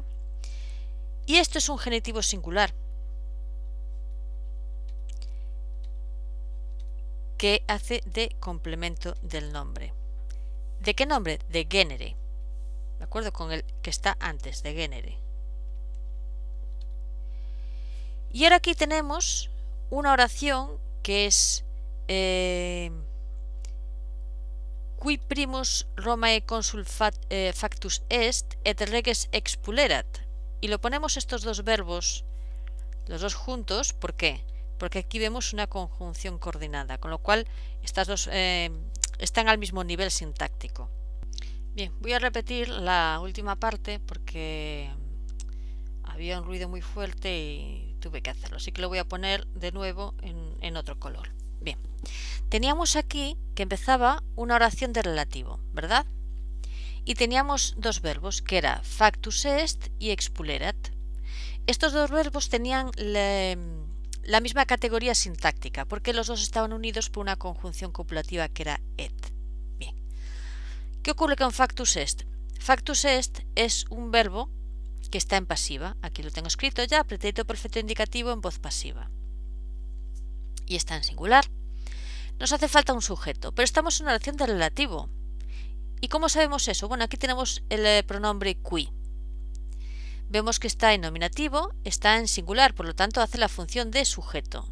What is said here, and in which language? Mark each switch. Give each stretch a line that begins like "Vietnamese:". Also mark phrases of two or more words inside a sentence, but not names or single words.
Spanish: Y esto es un genitivo singular que hace de complemento del nombre. ¿De qué nombre? De genere, ¿de acuerdo? Con el que está antes, de genere. Y ahora aquí tenemos una oración que es
Latin: qui primus Romae consul factus est et reges expulerat.
Spanish: Y lo ponemos estos dos verbos, los dos juntos, ¿por qué? Porque aquí vemos una conjunción coordinada, con lo cual estas dos están al mismo nivel sintáctico. Bien, voy a repetir la última parte porque había un ruido muy fuerte y tuve que hacerlo, así que lo voy a poner de nuevo en otro color. Bien, teníamos aquí que empezaba una oración de relativo, ¿verdad? Y teníamos dos verbos, que era
Latin: factus est
Spanish: y expulerat. Estos dos verbos tenían la misma categoría sintáctica, porque los dos estaban unidos por una conjunción copulativa que era et. Bien, ¿qué ocurre con
Latin: factus est? Factus est
Spanish: es un verbo que está en pasiva, aquí lo tengo escrito ya, pretérito perfecto indicativo en voz pasiva. Y está en singular. Nos hace falta un sujeto, pero estamos en una oración de relativo. ¿Y cómo sabemos eso? Bueno, aquí tenemos el pronombre qui. Vemos que está en nominativo, está en singular, por lo tanto hace la función de sujeto.